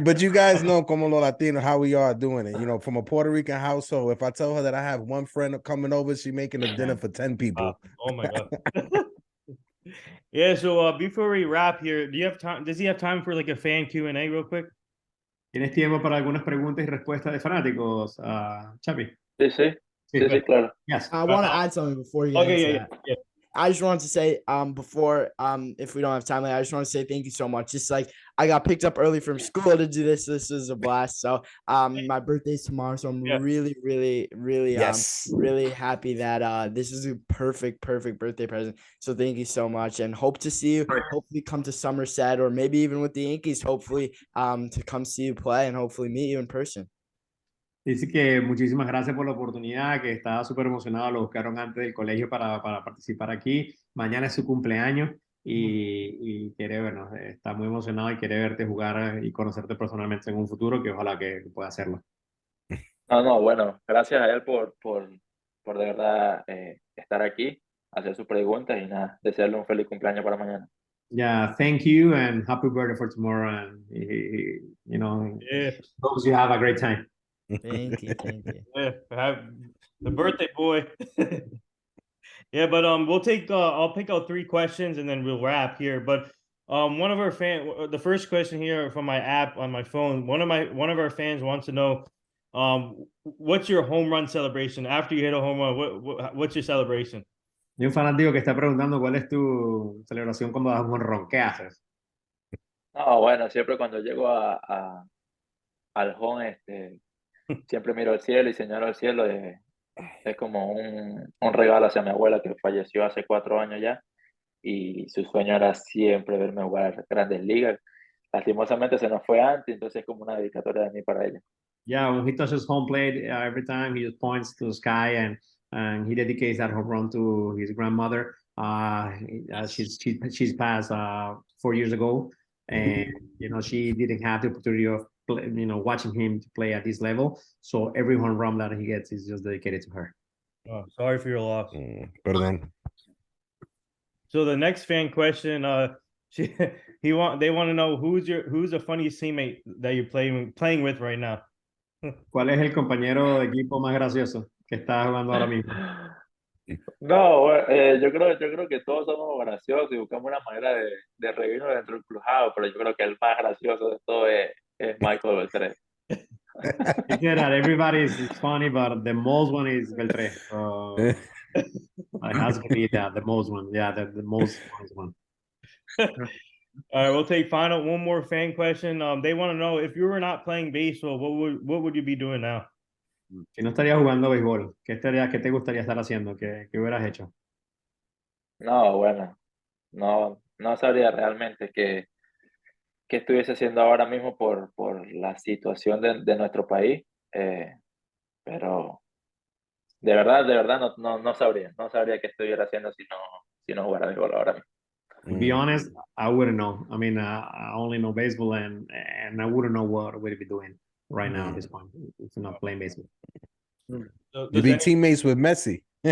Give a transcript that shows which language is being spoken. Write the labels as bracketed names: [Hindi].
[English] But you guys know, [Spanish] como los Latinos, [English] how we are doing it. From a Puerto Rican household, if I tell her that I have one friend coming over, she's making a dinner for 10 people. Oh my God. Yeah. So before we wrap here, do you have time? Does he have time for like a fan Q&A real quick? [Spanish] ¿Tienes tiempo para algunas preguntas y respuestas de fanáticos, Chappy? Sí, claro. [English] Yes. I want to add something before you get into that. Yeah. I just wanted to say, before, if we don't have time, I just want to say thank you so much. Just like I got picked up early from school to do this. This is a blast. So, my birthday's tomorrow, so I'm really, really, really, really happy that this is a perfect birthday present. So thank you so much, and hope to see you. Hopefully, come to Somerset, or maybe even with the Yankees. Hopefully, to come see you play and hopefully meet you in person. [Spanish] Dice que muchísimas gracias por la oportunidad, que estaba súper emocionado, lo buscaron antes del colegio para participar aquí. Mañana es su cumpleaños y quiere, está muy emocionado y quiere verte jugar y conocerte personalmente en un futuro, que ojalá que pueda hacerlo. No, bueno, gracias a él por de verdad estar aquí, hacer sus preguntas y nada, desearle un feliz cumpleaños para mañana. [English] Yeah, thank you and happy birthday for tomorrow, and hopes you have a great time. Thank you. Yeah, have the birthday boy. Yeah, but I'll pick out 3 questions and then we'll wrap here. But one of our the first question here from my app on my phone, one of our fans wants to know, what's your home run celebration after you hit a home run? What's your celebration? [Spanish] Y un fanático que está preguntando cuál es tu celebración cuando das un jonrón. ¿Qué haces? No, bueno, siempre cuando llego al home, siempre miro al cielo y señalo al cielo. Es como un regalo hacia mi abuela que falleció hace 4 años ya, y su sueño era siempre verme jugar Grandes Ligas. Lastimosamente se nos fue antes, entonces es como una dedicatoria de mí para ella. [English] Yeah, when he touches home plate, every time he just points to the sky and he dedicates that home run to his grandmother. She's passed 4 years ago, and she didn't have the opportunity of watching him to play at this level. So every home run that he gets is just dedicated to her. Oh, sorry for your loss. [Spanish] Perdón. [English] So the next fan question, they want to know who's the funniest teammate that you're playing with right now. [Spanish] ¿Cuál es el compañero de equipo más gracioso que está jugando ahora mismo? No, yo creo que todos somos graciosos y buscamos una manera de reírnos dentro del clubhouse, pero yo creo que el más gracioso de todo es Michael Beltré. [English] He said that everybody is funny, but the most one is Beltré. So it has to be the most one. Yeah, the most one. All right, we'll take one more fan question. They want to know, if you were not playing baseball, what would you be doing now? [Spanish] Si no estarías jugando béisbol, ¿qué te gustaría estar haciendo? ¿Qué hubieras hecho? No, bueno, no sabría realmente qué estuviese haciendo ahora mismo por la situación de nuestro país, pero de verdad no sabría qué estuviera haciendo si no jugara béisbol ahora mismo. [English] To be honest, I wouldn't know. I mean, I only know baseball, and I wouldn't know what we'd be doing right now at this point if we're not playing baseball. So You'd be teammates with Messi.